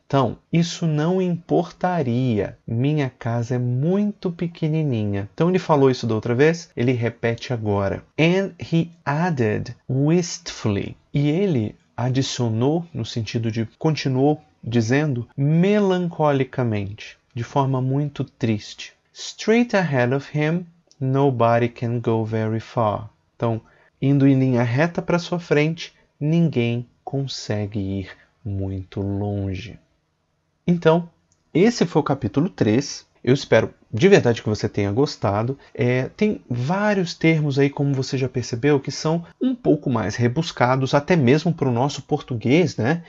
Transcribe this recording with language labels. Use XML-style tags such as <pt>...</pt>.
<pt>Então, isso não importaria. Minha casa é muito pequenininha. Então, ele falou isso da outra vez, ele repete agora.</pt> <en>And he added wistfully.</en> <pt>E ele adicionou, no sentido de continuou dizendo, melancolicamente, de forma muito triste.</pt> <en>Straight ahead of him, nobody can go very far.</en> <pt>Então, indo em linha reta para sua frente, ninguém consegue ir muito longe. Então, esse foi o capítulo 3. Eu espero de verdade que você tenha gostado. Tem vários termos aí, como você já percebeu, que são um pouco mais rebuscados, até mesmo para o nosso português, né?</pt>